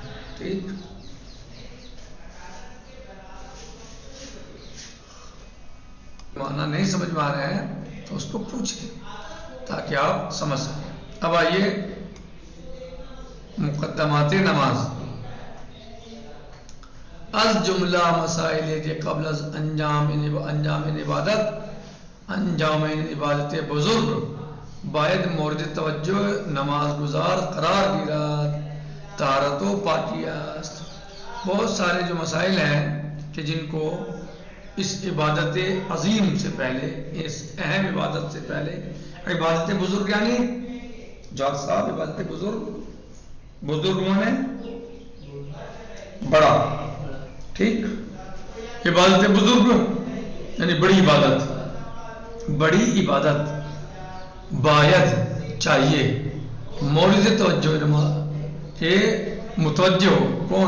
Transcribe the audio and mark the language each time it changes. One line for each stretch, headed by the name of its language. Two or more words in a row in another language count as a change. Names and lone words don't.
Urdu: ٹھیک معنی نہیں سمجھ میں آ رہے ہیں تو اس کو پوچھیں تاکہ آپ سمجھ سکیں.
Persian: اب آئیے مقدمات نماز از جملہ مسائل کے قبل از انجام عبادت بزرگ باید مورد توجہ نماز گزار قرار گیرد طہارت و پاکی است.
Urdu: بہت سارے جو مسائل ہیں کہ جن کو اس عبادت عظیم سے پہلے، اس اہم عبادت سے پہلے،
Persian: عبادت بزرگ
Urdu: یعنی جواد صاحب
Persian: عبادت بزرگ
Urdu: ہے بڑا، ٹھیک،
Persian: عبادت بزرگ
Urdu: یعنی بڑی عبادت، بڑی عبادت باید چاہیے مورد توجہ نماز کہ متوجہ ہو کون؟